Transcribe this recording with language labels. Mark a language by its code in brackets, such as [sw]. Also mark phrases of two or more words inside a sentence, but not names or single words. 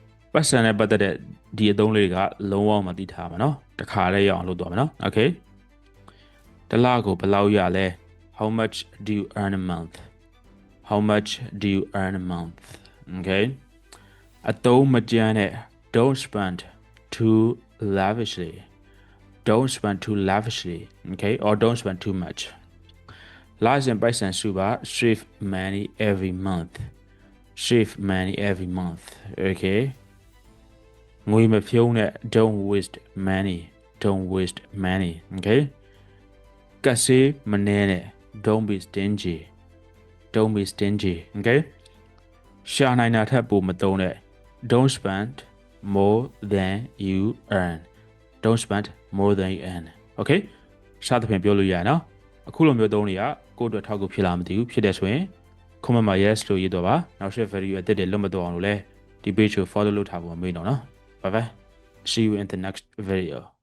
[my] ပတ်စံနဲ့ပတ်သက်တဲ့ဒီအသုံးလေးကလုံးဝမသိထားမှာနော်တခါလေးရအောင်လုပ်သွားမယ်နော် okay တစ်လကိုဘယ်လောက်ရလဲ [en] how much do you earn a month how much do you earn a month okay [my] အသုံးမကျန်တဲ့ [en] don't spend too lavishly don't spend too lavishly okay or don't spend too much [my] လာစဉ်ပိုက်ဆံစုပါ [en] save money every month save money every month okay [my] ငွေမဖြုံးတဲ့ [en] don't waste money don't waste money okay [my] ကတ်စေးမနေနဲ့ [en] don't be stingy don't be stingy [my] okay ရှာနိုင်တာထက်ပိုမသုံးတဲ့ [en] don't spend more than you earn don't spend more than you earn [my] okay စသဖြင့်ပြောလို့ရနော်အခုလိုမျိုးသုံးနေရကိုယ့်အတွက်ထောက်ကူဖြစ်လာမသိဘူးဖြစ်တဲ့ဆိုရင် comment မှာ yes လို့ရေးတော့ပါနောက်ဆက် video အသစ်တွေလွတ်မတော့အောင်လို့လဲဒီ page ကို follow လုပ်ထားဖို့မမေ့တော့နော် [en] bye bye see you in the next video